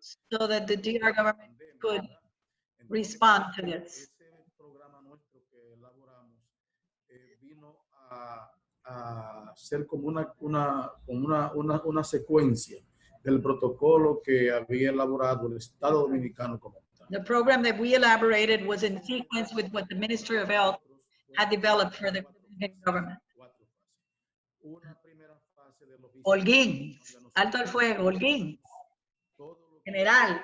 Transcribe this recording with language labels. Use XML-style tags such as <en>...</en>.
<en>so that the DR government could respond to this.</en> <es>Ese programa nuestro que elaboramos vino a ser como una secuencia del protocolo que había elaborado el Estado Dominicano como tal.</es> <en>The program that we elaborated was in sequence with what the Ministry of Health had developed for the government.</en> <es>Una primera fase de logística. Holguin, alto el fuego, Holguin, general.</es>